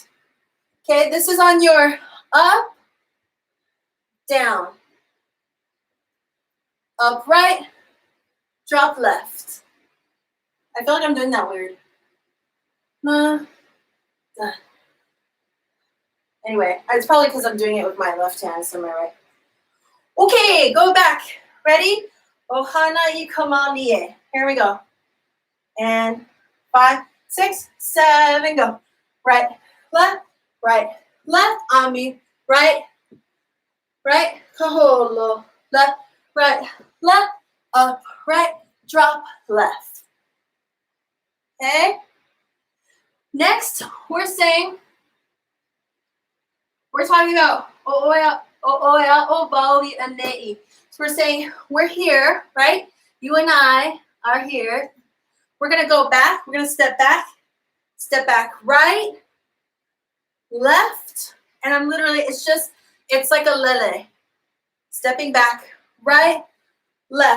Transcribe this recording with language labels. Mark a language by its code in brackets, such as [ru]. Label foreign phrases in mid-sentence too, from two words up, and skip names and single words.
[en] Okay, this is on your up, down, up, right, drop left. I feel like I'm doing that weird. Anyway, it's probably because I'm doing it with my left hand, so my right. Okay, go back. Ready? [haw] ʻohana I ka malie. [en] Here we go. And 5, 6, 7, go. Right, left, ami, right, kaholo, left, up, right, drop, left. Okay? Next, we're talking about [haw] o'oea o baui anei. [en] So we're saying we're here, right? You and I are here. We're gonna go back. We're gonna step back, right, left, and I'm literally, it's like a lele. Stepping back, right, left.